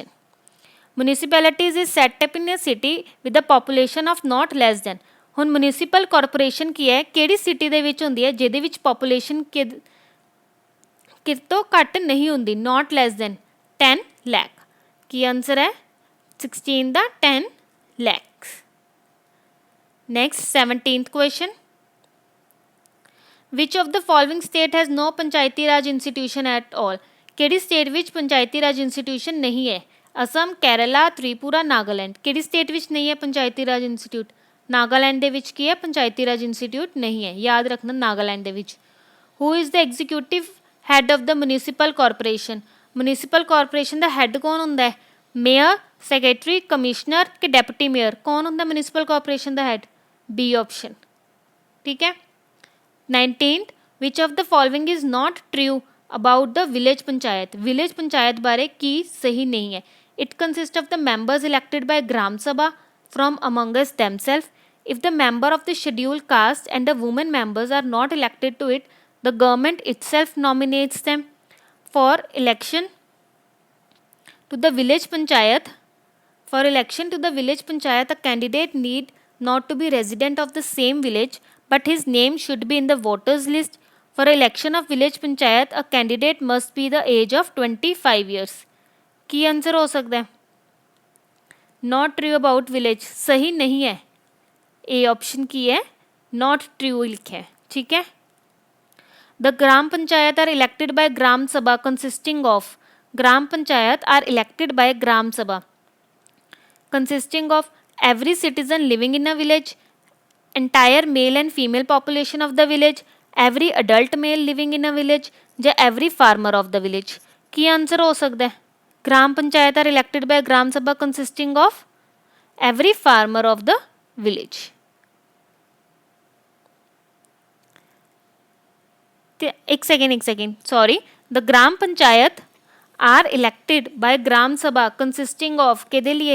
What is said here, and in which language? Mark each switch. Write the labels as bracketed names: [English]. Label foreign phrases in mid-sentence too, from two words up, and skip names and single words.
[English] Municipalities is set up in a city with a population of not less than. [Punjabi] ਹੁਣ [English] municipal corporation [Punjabi] ਕੀ ਹੈ? ਕਿਹੜੀ ਸਿਟੀ ਦੇ ਵਿੱਚ ਹੁੰਦੀ ਹੈ ਜਿਹਦੇ ਵਿੱਚ ਪਾਪੂਲੇਸ਼ਨ ਕਿਤੋਂ ਘੱਟ ਨਹੀਂ ਹੁੰਦੀ? [English] not less than [Punjabi] 10 ਲੱਖ। ਕੀ ਆਨਸਰ ਹੈ? 16 ਦਾ 10 ਲੱਖ। [English] Next, 17th question. Which of the following state has no ਪੰਚਾਇਤੀ ਰਾਜ institution at all? [Punjabi] ਕਿਹੜੀ ਸਟੇਟ ਵਿੱਚ ਪੰਚਾਇਤੀ ਰਾਜ ਇੰਸਟੀਟਿਊਸ਼ਨ ਨਹੀਂ ਹੈ? ਅਸਮ, ਕੇਰਲਾ, ਤ੍ਰਿਪੁਰਾ, ਨਾਗਾਲੈਂਡ। ਕਿਹੜੀ ਸਟੇਟ ਵਿੱਚ ਨਹੀਂ ਹੈ ਪੰਚਾਇਤੀ ਰਾਜ ਇੰਸਟੀਟਿਊਟ? ਨਾਗਾਲੈਂਡ ਦੇ ਵਿੱਚ ਕੀ ਹੈ? ਪੰਚਾਇਤੀ ਰਾਜ ਇੰਸਟੀਟਿਊਟ ਨਹੀਂ ਹੈ। ਯਾਦ ਰੱਖਣਾ ਨਾਗਾਲੈਂਡ ਦੇ ਵਿੱਚ। [English] Who is the executive head of the municipal corporation? municipal corporation [Punjabi] ਦਾ ਹੈਡ ਕੌਣ ਹੁੰਦਾ ਹੈ? ਮੇਅਰ, ਸੈਕਟਰੀ, ਕਮਿਸ਼ਨਰ ਕਿ ਡੈਪਟੀ ਮੇਅਰ? ਕੌਣ ਹੁੰਦਾ [English] municipal corporation [Punjabi] ਦਾ ਹੈਡ? [English] B option. [Punjabi] ਠੀਕ ਹੈ। [English] 19th, which of the following is not true about the village panchayat? village panchayat [Punjabi] ਬਾਰੇ ਕੀ ਸਹੀ ਨਹੀਂ ਹੈ? [English] It consists of the members elected by gram sabha from among us themselves. if the member of the scheduled caste and the women members are not elected to it, the government itself nominates them. For election to the village panchayat, a candidate need not to be resident of the same village, but his name should be in the voters list. For election of village panchayat, a candidate must be the age of 25 years. [Punjabi] ਕੀ ਆਨਸਰ ਹੋ ਸਕਦਾ ਹੈ? [English] Not true about village [Punjabi] ਸਹੀ ਨਹੀਂ ਹੈ, ਏ ਆਪਸ਼ਨ ਕੀ ਹੈ [English] not true [Punjabi] ਲਿਖਾ ਹੈ, ਠੀਕ ਹੈ। [English] The gram panchayat are elected by gram sabha consisting of, gram panchayat are elected by gram sabha consisting of every citizen living in a village, entire male and female population of the village, every adult male living in a village, or every farmer of the village. [Punjabi] ਕੀ ਆਂਸਰ ਹੋ ਸਕਤਾ ਹੈ? [English] Gram panchayat are elected by gram sabha consisting of every farmer of the village. One second sorry, the gram panchayat are elected by gram sabha consisting of [Punjabi] ਕਿਹਦੇ ਲਿਏ?